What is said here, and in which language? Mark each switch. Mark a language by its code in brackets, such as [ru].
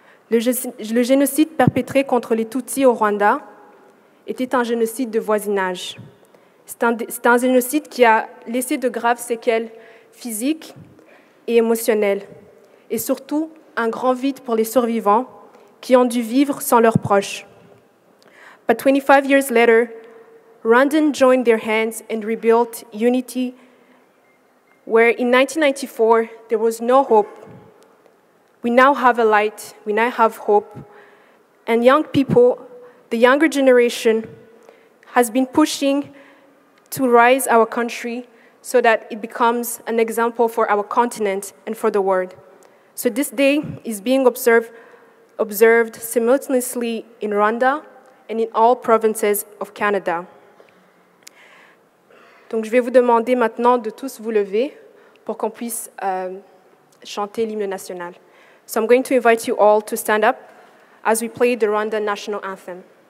[fr] Le génocide perpétré contre les Tutsis au Rwanda était un génocide de voisinage. C'est un génocide qui a laissé de graves séquelles physiques et émotionnelles, et surtout un grand vide pour les survivants qui ont dû vivre sans leurs proches. [en] But 25 years later, Rwandans joined their hands and rebuilt unity where in 1994 there was no hope. We now have a light, we now have hope, and young people, the younger generation, has been pushing to rise our country so that it becomes an example for our continent and for the world. So this day is being observed simultaneously in Rwanda and in all provinces of Canada. [fr] Donc je vais vous demander maintenant de tous vous lever pour qu'on puisse chanter l'hymne national. [en] So I'm going to invite you all to stand up as we play the Rwanda national anthem.